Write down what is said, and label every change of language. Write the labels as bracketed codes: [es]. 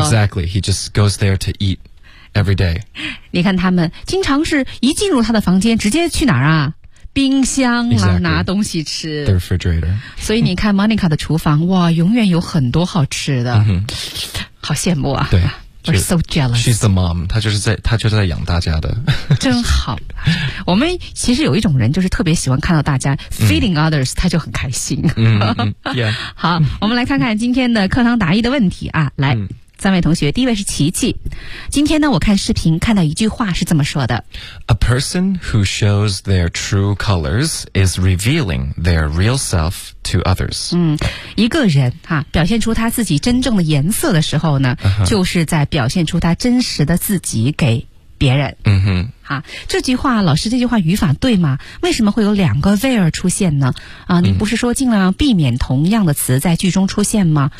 [en] exactly he just goes there to eat every day， [zh] 你看他们经常是一进入他的房间直接去哪儿啊，冰箱啊、 [en] exactly. [zh] 拿东西吃 [en] the refrigerator， [zh] 所以你看 Monica 的厨房哇永远有很多好吃的、 mm-hmm. 好羡慕啊，对 [en] We're so jealous She's the mom [zh] 她就是在养大家的真好我们其实有一种人就是特别喜欢看到大家 [en] feeding others [zh] 她就很开心、 mm-hmm. yeah. 好我们来看看今天的课堂答疑的问题啊，来、mm-hmm. 三位同学，第一位是琪琪。今天呢，我看视频看到一句话是这么说的 [en] A person who shows their true colors is revealing their real self to others、 [zh] 嗯、一个人、啊、表现出他自己真正的颜色的时候呢、 uh-huh. 就是在表现出他真实的自己给别人、 uh-huh. 啊、这句话老师这句话语法对吗？为什么会有两个 there 出现呢、啊、你不是说尽量避免同样的词在句中出现吗？